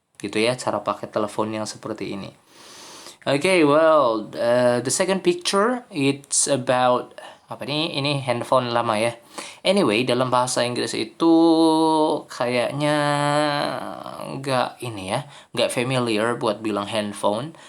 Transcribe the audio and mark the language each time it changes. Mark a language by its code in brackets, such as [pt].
[id] Gitu ya cara pakai telepon yang seperti ini. [en] Okay, well, the second picture it's about [id] apa nih? Ini handphone lama ya. Anyway, dalam bahasa Inggris itu kayaknya nggak ini ya, nggak familiar buat bilang handphone.